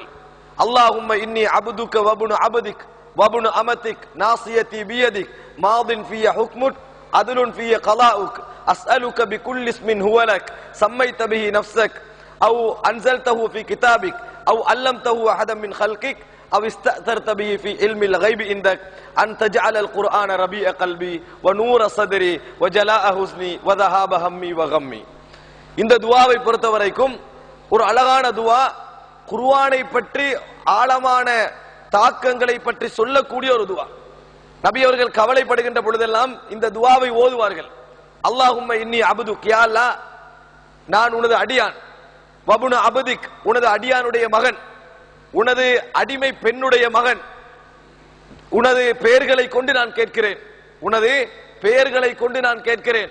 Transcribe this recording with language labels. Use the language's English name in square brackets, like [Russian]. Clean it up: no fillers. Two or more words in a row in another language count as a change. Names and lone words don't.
[Arabic] اللهم إني عبدك وابن عبدك وابن أمتك ناصيتي بيدك ماض في حكمك عدل في قضاؤك أسألك بكل اسم هو لك سميت به نفسك أو أنزلته في كتابك أو علمته أحدا من خلقك أو استأثرت به في علم الغيب عندك أن تجعل القرآن ربيع قلبي ونور صدري وجلاء حزني وذهاب همي وغمي. [Tamil] இந்த துஆவை பொறுத்தவரைக்கும் ஒரு அழகான துஆ, குர்ஆனை பற்றி ஆழமான தாக்கங்களை பற்றி சொல்லக்கூடிய ஒரு துஆ. நபி அவர்கள் கவலைப்படுகின்ற பொழுதெல்லாம் இந்த துஆவை ஓதுவார்கள். [Arabic] اللهم إني عبدك، يا الله [Tamil] நான் உனது அடியான், [Arabic] وابن عبدك [Tamil] உனது அடியானுடைய மகன், உனது அடிமை பெண்ணுடைய மகன், உனது பெயர்களை கொண்டு நான் கேட்கிறேன், உனது பெயர்களை கொண்டு நான் கேட்கிறேன்.